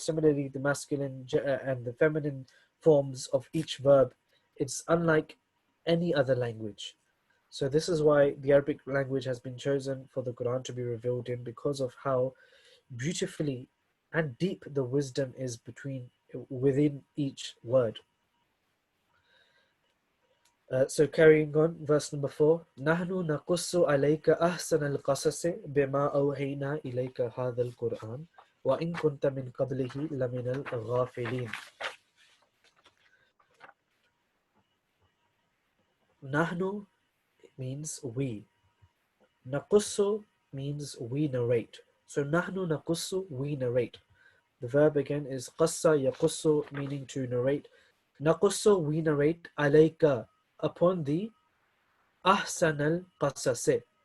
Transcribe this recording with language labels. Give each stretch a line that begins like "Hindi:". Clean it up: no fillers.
English: Similarly, the masculine and the feminine forms of each verb, it's unlike any other language. So this is why the Arabic language has been chosen for the Quran to be revealed in, because of how beautifully and deep the wisdom is within each word. So carrying on, verse number 4.
Arabic: نحن نقص عليك أحسن القصص بما أوحينا إليك هذا القرآن وإن كنت من قبله لمن الغافلين. نحن
English: means we.
Arabic: نقص
English: means we narrate. So
Arabic: نحن نقص,
English: we narrate. The verb again is
Arabic: قص يقص,
English: meaning to narrate.
Arabic: نقص,
English: we narrate,
Arabic: عليك,
English: upon thee,
Arabic: أحسن القصص.